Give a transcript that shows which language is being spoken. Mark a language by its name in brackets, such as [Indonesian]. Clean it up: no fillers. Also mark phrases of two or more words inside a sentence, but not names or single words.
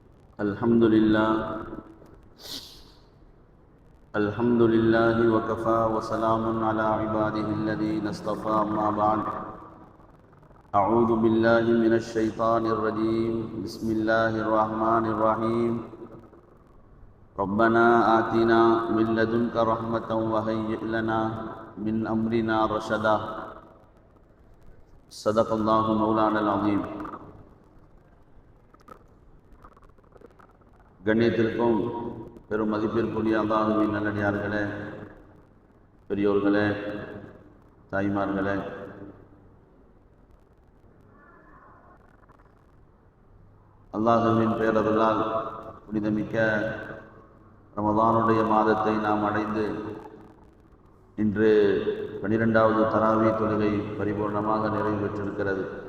[Arabic] الحمد لله وكفى وسلام على عباده الذين اصطفى أما بعد أعوذ بالله من الشيطان الرجيم بسم الله الرحمن الرحيم ربنا آتنا من لدنك رحمة وهيئ لنا من أمرنا رشدا صدق الله مولانا العظيم. [Tamil] கண்ணியத்திற்கும் பெரும் மதிப்பிற்குரிய அல்லாஹ்வின் நல்லடியார்களே, பெரியோர்களே, தாய்மார்களே, அல்லாஹ்வின் பேரருளால் புனிதமிக்க ரமதானுடைய மாதத்தை நாம் அடைந்து இன்று 12வது தராவி தொழுகை பரிபூர்ணமாக நிறைவு பெற்றிருக்கிறது.